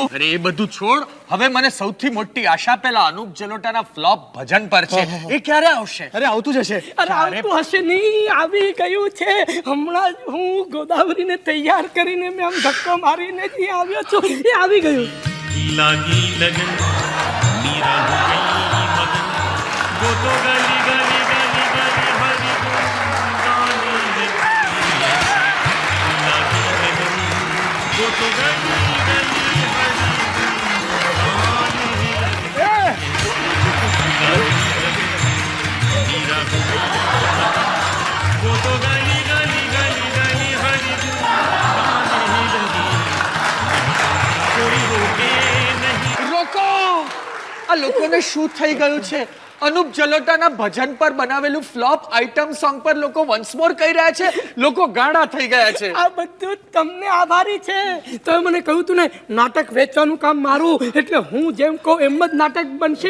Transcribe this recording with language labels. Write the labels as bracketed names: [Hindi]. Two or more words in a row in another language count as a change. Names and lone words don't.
[Gujarati] અરે એ બધું છોડ, હવે મને સૌથી મોટી આશા પેલા અનુપ જલોટાના ફ્લોપ ભજન પર છે. એ ક્યારે આવશે? અરે આવતું જ હશે. અરે આવતું હશે નહીં, આવી ગયું છે. હમણાં જ હું ગોદાવરીને તૈયાર કરીને મેં આમ ધક્કો મારીને જ આવ્યો છું, એ આવી ગયું. [Hindi] लागी लगन मीरा हो गई मगन वो तो गली गली गली गली भरी गाने लगी लागी लगन वो तो गली गली भरी मीरा हो गई वो तो गली गली गली गली भरी गाने लगी कोई रोके [Gujarati] રોકો! આ લોકોને શું થઈ ગયું છે? અનુપ જલોટાના ભજન પર બનાવેલું ફ્લોપ [English] item song [Gujarati] પર લોકો [English] once more [Gujarati] કહી રહ્યા છે. લોકો ગાડા થઈ ગયા છે. આ બધું તમને આભારી છે. તમે મને કહ્યું તું ને નાટક વેચવાનું કામ મારું, એટલે હું જેમ કહું એમ જ નાટક બનશે.